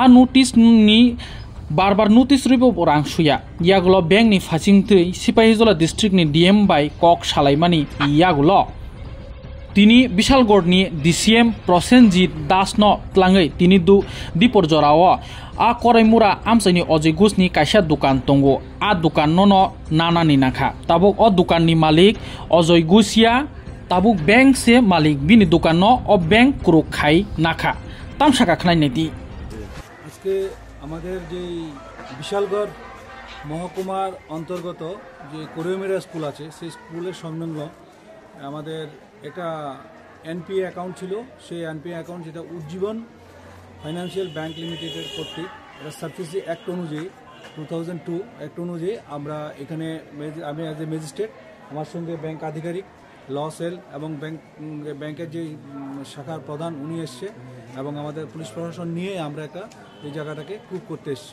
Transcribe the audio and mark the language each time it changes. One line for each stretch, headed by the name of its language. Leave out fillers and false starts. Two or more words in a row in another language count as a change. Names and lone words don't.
Kok Borok: नोटिस नि बार नोटिस रिबो रां सुया यागलो बैंक नि फाचिंति सिपाहीजला डिस्ट्रिक्ट नि डीएम बाय कक सालाइमानि यागलो तिनी बिशालगड़नि डीसीएम प्रसेनजीत दास न tlangै तिनी दीपर जराव आ करैमुरा आमसाइनि अजय घोषनि कायसा दुकान दंगो आ दुकान न नानानि नाखा ताबुक अ दुकाननि मालिक अजय घोषिया ताबुक बैंक से मालिक बिनि दुकान न अ बैंक क्रुक खाई नाखा तामसा खानायनायदि
Bangla: আজকে আমাদের যে বিশালগড় মহকুমার অন্তর্গত যে করৈমুরা স্কুল আছে সেই স্কুলের সংলগ্ন আমাদের একটা এনপিএ অ্যাকাউন্ট ছিল সেই এনপিএ অ্যাকাউন্ট যেটা উজ্জীবন ফাইন্যান্সিয়াল ব্যাংক লিমিটেডের কর্তৃক এটা সাবসিডি অ্যাক্ট অনুযায়ী 2002 অ্যাক্ট অনুযায়ী আমরা এখানে আমি
English: as a magistrate
Bangla: আমার সঙ্গে ব্যাংক আধিকারিক
English: law cell
Bangla: এবং ব্যাংকের যে শাখার প্রধান উনি এসছে এবং আমাদের পুলিশ প্রশাসন নিয়ে আমরা একটা এই জায়গাটাকে প্রুভ করতে এসেছি।